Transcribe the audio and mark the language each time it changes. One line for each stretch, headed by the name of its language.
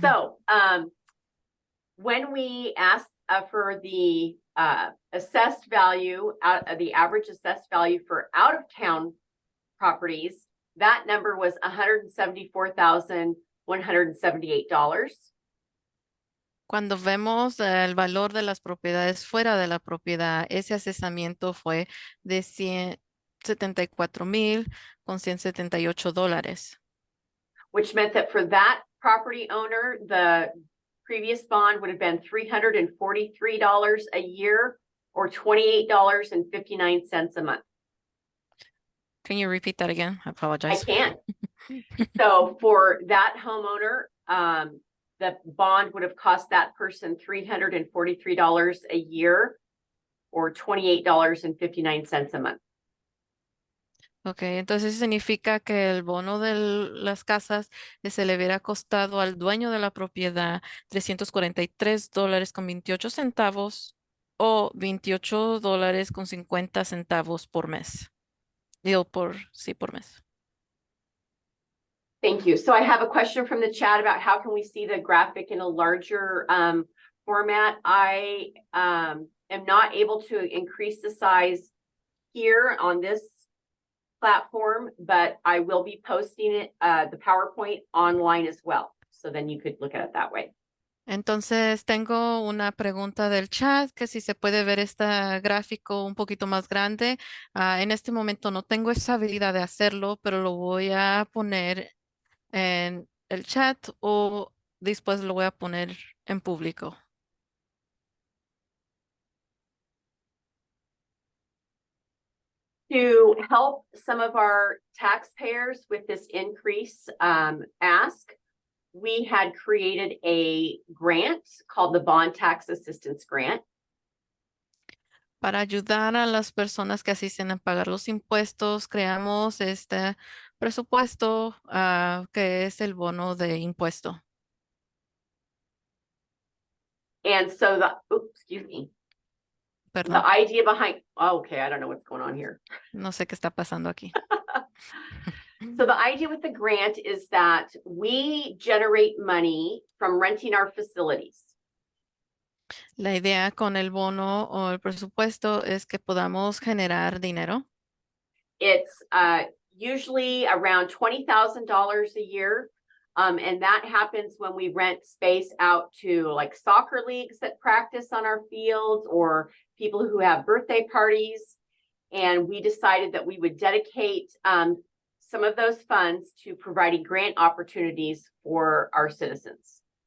English: So, when we asked for the assessed value, the average assessed value for out-of-town properties, that number was $174,178.
Spanish: Cuando vemos el valor de las propiedades fuera de la propiedad, ese asesamiento fue de $174,178.
English: Which meant that for that property owner, the previous bond would have been $343 a year, or $28.59 a month. Can you repeat that again? I I apologize. can. So for that homeowner, the bond would have cost that person $343 a year, or $28.59 a month.
Spanish: Ok, entonces significa que el bono de las casas se le hubiera costado al dueño de la propiedad $343.28 o $28.50 por mes. Digo, por mes.
English: Thank you. So I have a question from the chat about how can we see the graphic in a larger format. I am not able to increase the size here on this platform, but I will be posting it, the PowerPoint online as well. So then you could look at it that way.
Spanish: Entonces tengo una pregunta del chat, que si se puede ver este gráfico un poquito más grande. En este momento no tengo esa habilidad de hacerlo, pero lo voy a poner en el chat o después lo voy a poner en público.
English: To help some of our taxpayers with this increase ask, we had created a grant called the Bond Tax Assistance Grant.
Spanish: Para ayudar a las personas que asisten a pagar los impuestos, creamos este presupuesto que es el bono de impuesto.
English: And so excuse me,
Spanish: Perdón,
English: the idea behind, okay, I don't know what's going on here.
Spanish: no sé qué está pasando aquí.
English: So the idea with the grant is that we generate money from renting our facilities.
Spanish: La idea con el bono o el presupuesto es que podamos generar dinero.
English: It's usually around $20,000 a year. And that happens when we rent space out to like soccer leagues that practice on our fields or people who have birthday parties. And we decided that we would dedicate some of those funds to providing grant opportunities for our citizens.